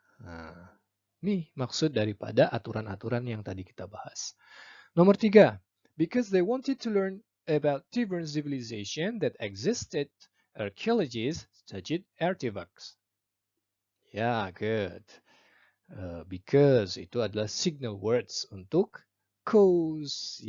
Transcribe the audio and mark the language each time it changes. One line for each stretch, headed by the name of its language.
Indonesian: Nah, ini maksud daripada aturan-aturan yang tadi kita bahas. Nomor 3.
English: Because they wanted to learn about different civilization that existed, archaeologists studied artifacts.
Indonesian: Ya, good. Because itu adalah signal words untuk cause.